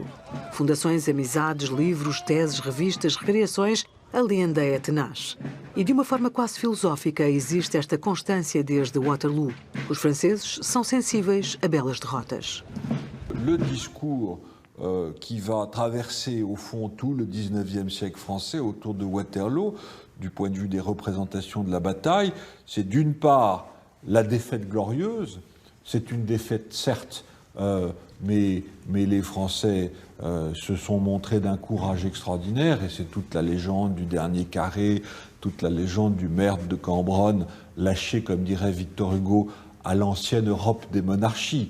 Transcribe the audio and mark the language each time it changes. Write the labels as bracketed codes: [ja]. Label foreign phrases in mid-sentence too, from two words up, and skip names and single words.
[pt] Fundações, amizades, livros, teses, revistas, recriações, a lenda é tenaz. E de uma forma quase filosófica existe esta constância desde Waterloo. Os franceses são sensíveis a belas derrotas. [fr] Le discours qui va traverser au fond tout le 19e siècle français autour de Waterloo, du point de vue des représentations de la bataille, c'est d'une part la défaite glorieuse. C'est une défaite, certes, mais les Français se sont montrés d'un courage extraordinaire, et c'est toute la légende du dernier carré, toute la légende du maire de Cambronne, lâché, comme dirait Victor Hugo, à l'ancienne Europe des monarchies.